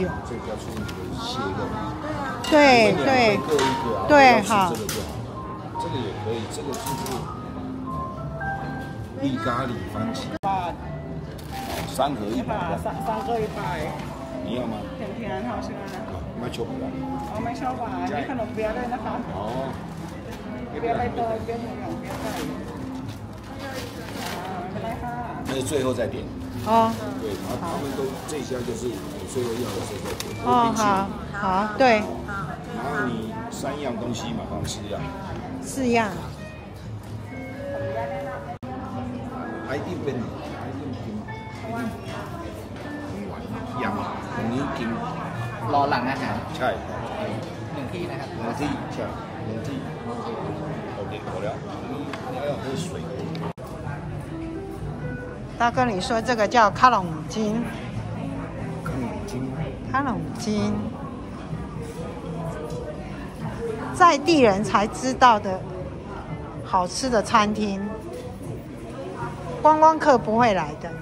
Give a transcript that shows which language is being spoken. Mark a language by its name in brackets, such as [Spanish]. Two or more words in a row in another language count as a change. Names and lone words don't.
[Chinese] 这叫出名的蟹肉。对对。各一个啊。对，好。这个就好。这个也可以，这个就是绿咖喱番茄。3盒100。 3个100。你要吗？甜好吃啊。 [Thai] ไม่ชอบหวาน อ๋อไม่ชอบหวานมีขนมเปี๊ยะด้วยนะคะ อ๋อ เปี๊ยะใบเตยเปี๊ยะหมูหยองเปี๊ยะไก่ไม่เป็นไรค่ะ [Chinese] 那是最后再点。哦。对，他们都这家就是你最后要的时候再点。哦，好，好，对。然后你3样东西马上4样。 4样。 [Thai] ไอ้ที่เป็นกินหวานยำตรงนี้กิน รอหลังอาหาร ใช่ 1 ที่นะครับ 1ที่ใช่1ที่โอเค [Chinese] 好了你要喝水大哥，你说这个叫卡龙筋？卡龙筋，在地人才知道的好吃的餐厅，观光客不会来的。